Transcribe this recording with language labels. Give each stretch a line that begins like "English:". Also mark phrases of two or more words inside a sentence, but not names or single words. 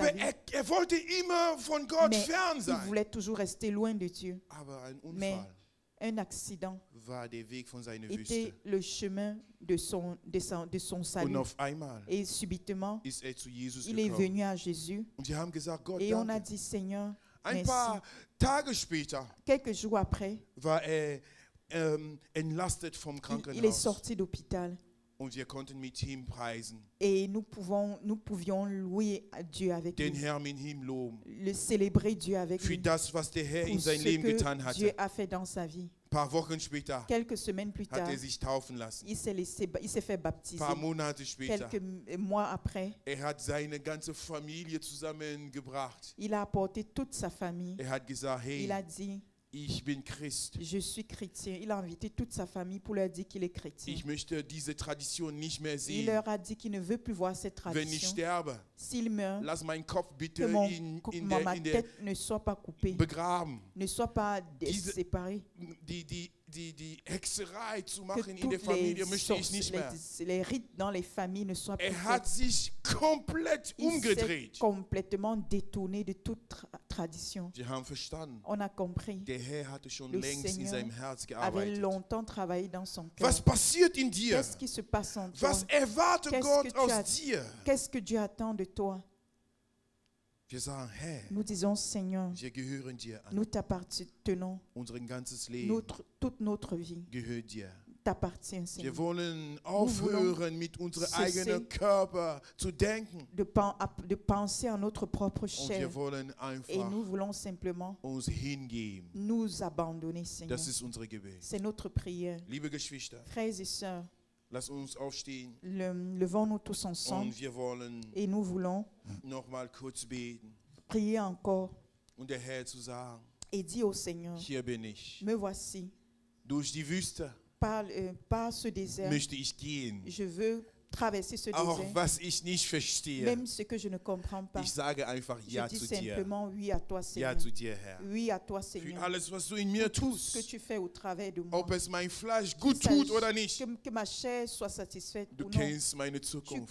German: Aber
French: vie.
German: er wollte immer von Gott
French: Mais
German: fern
French: il
German: sein.
French: voulait toujours rester loin de Dieu.
German: Aber ein
French: Mais
German: Unfall
French: un accident
German: war der Weg von seiner
French: était
German: Wüste.
French: le chemin de son
German: Und
French: salut.
German: auf einmal
French: Et subitement,
German: ist zu Jesus
French: il est
German: gekommen.
French: venu à Jésus.
German: Und sie haben gesagt, Gott,
French: Et on a
German: danke.
French: dit, Seigneur,
German: Ein
French: merci.
German: paar Tage später
French: Quelques jours après,
German: war entlastet vom
French: il est
German: Krankenhaus.
French: sorti d'hôpital.
German: Und wir konnten mit ihm preisen,
French: Et nous pouvions louer à Dieu avec
German: den
French: lui,
German: Herrn in ihm loben.
French: célébrer Dieu avec
German: Für
French: lui.
German: das, was der Herr in
French: Pour
German: sein
French: ce
German: Leben getan
French: que Dieu
German: hatte.
French: a fait dans sa vie.
German: Ein paar Wochen später
French: Quelques semaines plus
German: hat
French: tard,
German: sich taufen lassen.
French: il s'est fait
German: Ein
French: baptiser.
German: paar Monate später.
French: Quelques mois après,
German: Hat seine ganze Familie zusammengebracht.
French: il a apporté toute sa famille.
German: Hat gesagt, hey,
French: Il a dit,
German: ich bin Christ.
French: je suis chrétien. Il a invité toute sa famille pour leur dire qu'il est chrétien.
German: Ich möchte diese Tradition nicht mehr
French: Il
German: sehen.
French: leur a dit qu'il ne veut plus voir cette
German: Wenn ich
French: tradition.
German: sterbe,
French: S'il meurt,
German: lass meinen Kopf bitte
French: que ma
German: in der
French: tête ne soit pas coupée,
German: begraben.
French: ne soit pas
German: Diese-
French: séparée.
German: Die Hexerei zu
French: Que
German: machen in der
French: toutes
German: Familie möchte ich nicht mehr.
French: les rites dans les familles ne soient plus
German: Hat
French: faits.
German: sich komplett
French: Il s'est
German: umgedreht.
French: complètement détourné de toute tradition.
German: Sie haben verstanden,
French: On a compris.
German: der Herr hatte schon
French: Le
German: längst in
French: Seigneur
German: seinem Herz
French: Avait
German: gearbeitet.
French: longtemps travaillé dans son cœur.
German: Was passiert in dir?
French: Qu'est-ce qui se passe en toi?
German: Was erwartet
French: Qu'est-ce
German: Gott
French: que tu
German: aus
French: as-
German: dir?
French: Qu'est-ce que Dieu attend de toi?
German: Wir sagen, Herr,
French: Nous disons, Seigneur,
German: wir gehören dir an.
French: nous t'appartenons.
German: Unser ganzes Leben
French: Toute notre vie
German: gehört dir.
French: t'appartient,
German: Wir
French: Seigneur.
German: wollen aufhören, mit unserem
French: cesser
German: eigenen Körper zu denken.
French: De penser à notre propre
German: Und
French: chair.
German: wir wollen
French: Et
German: einfach
French: nous voulons simplement
German: uns hingeben.
French: nous abandonner, Seigneur.
German: Das ist unsere Gebet.
French: C'est notre prière.
German: Liebe Geschwister,
French: Frères et sœurs,
German: lass uns aufstehen
French: levons-nous tous ensemble
German: und wir wollen
French: et nous voulons
German: nochmal kurz beten
French: prier encore
German: und der Herr zu sagen,
French: et dire au Seigneur,
German: hier bin ich.
French: me voici,
German: Durch die Wüste
French: par ce désert,
German: möchte ich gehen.
French: je veux traverser ce
German: Auch
French: désert,
German: was ich nicht verstehe.
French: même ce que je ne comprends pas.
German: Ich sage einfach
French: Je
German: Ja
French: dis
German: zu dir.
French: simplement oui à toi,
German: Ja
French: Seigneur.
German: zu dir, Herr.
French: Oui à toi,
German: Für
French: Seigneur.
German: alles, was du in mir
French: Tout ce que
German: tust.
French: tu fais au travers de moi.
German: Ob es mein Fleisch gut
French: Qu'il
German: tut oder
French: s'agisse-
German: nicht.
French: que ma chair soit satisfaite
German: Du
French: ou non.
German: kennst meine
French: Tu
German: Zukunft